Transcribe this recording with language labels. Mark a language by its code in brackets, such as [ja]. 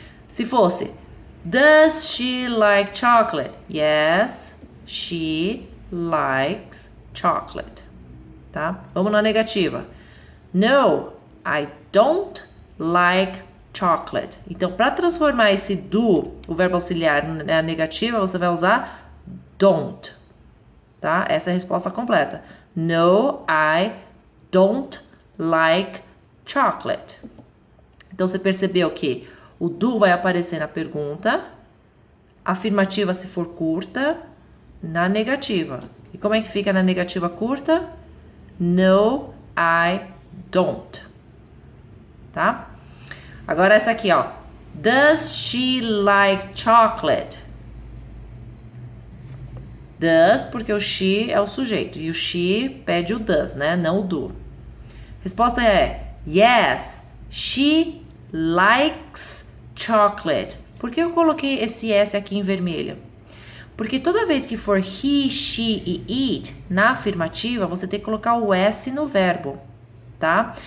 [pt] Se fosse, [en] does she like chocolate? Yes, she likes chocolate. [pt] tá? Vamos na negativa. [en] No, I don't like chocolate. [pt] Então, para transformar esse do, o verbo auxiliar, na negativa, você vai usar don't, tá? Essa é a resposta completa. [en] No, I don't like chocolate. [pt] Então, você percebeu que o do vai aparecer na pergunta, afirmativa se for curta, na negativa. E como é que fica na negativa curta? [en] No, I don't. [pt] Tá? Agora essa aqui, ó. [en] Does she like chocolate? [pt] Does, porque o she é o sujeito. E o she pede o does, né? Não o do. Resposta é [en] yes, she likes chocolate. [pt] Por que eu coloquei esse S aqui em vermelho? Porque toda vez que for he, she e it, na afirmativa, você tem que colocar o S no verbo, tá?